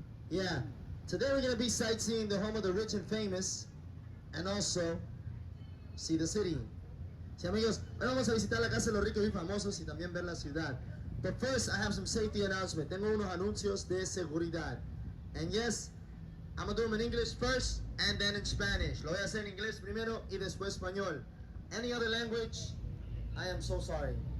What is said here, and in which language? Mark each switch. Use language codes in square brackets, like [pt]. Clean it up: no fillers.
[en] Yeah, today we're going to be sightseeing the home of the rich and famous and also see the city. [es] Sí, amigos, hoy vamos a visitar la casa de los ricos y famosos y también ver la ciudad. [en] But first, I have some safety announcement. [es] Tengo unos anuncios de seguridad. [en] And yes, I'm going to do them in English first and then in Spanish. [es] Lo voy a hacer en inglés primero y después español. [en] Any other language, I am so sorry.